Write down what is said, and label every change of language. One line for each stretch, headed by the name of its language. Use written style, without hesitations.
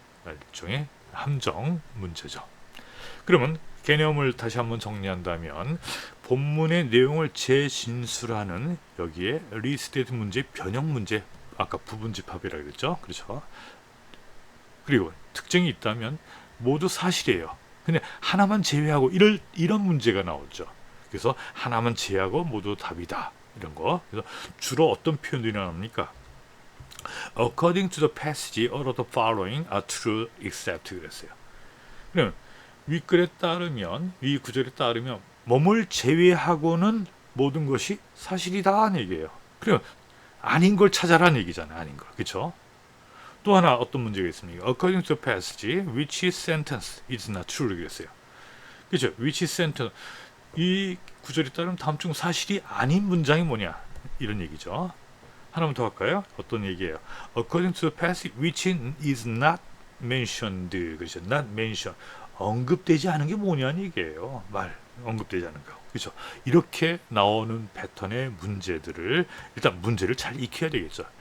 Korean: 일종의 함정 문제죠. 그러면 개념을 다시 한번 정리한다면 본문의 내용을 재진술하는 여기에 리스테이트 문제, 변형 문제, 아까 부분 집합이라 그랬죠. 그렇죠. 그리고 특징이 있다면 모두 사실이에요. 근데 하나만 제외하고 이런 문제가 나오죠. 그래서 하나만 제외하고 모두 답이다. 이런 거. 그래서 주로 어떤 표현들이 나옵니까?
English: According to the passage, all of the following are true except
Korean: 그랬어요. 그러면 윗글에 따르면, 위 구절에 따르면 몸을 제외하고는 모든 것이 사실이다 하는 얘기예요. 그러면 아닌 걸 찾아라는 얘기잖아요. 아닌 걸. 그렇죠? 또 하나 어떤 문제가 있습니까?
English: According to the passage, which sentence is not true
Korean: 그랬어요. 그렇죠?
English: which sentence
Korean: 이 구절에 따르면 다음 중 사실이 아닌 문장이 뭐냐 이런 얘기죠. 하나만 더 할까요? 어떤 얘기예요?
English: According to the passage, which is not mentioned
Korean: 그렇죠?
English: not mentioned
Korean: 언급되지 않은 게 뭐냐는 얘기예요. 언급되지 않은 거. 그렇죠? 이렇게 나오는 패턴의 문제들을 일단 문제를 잘 익혀야 되겠죠.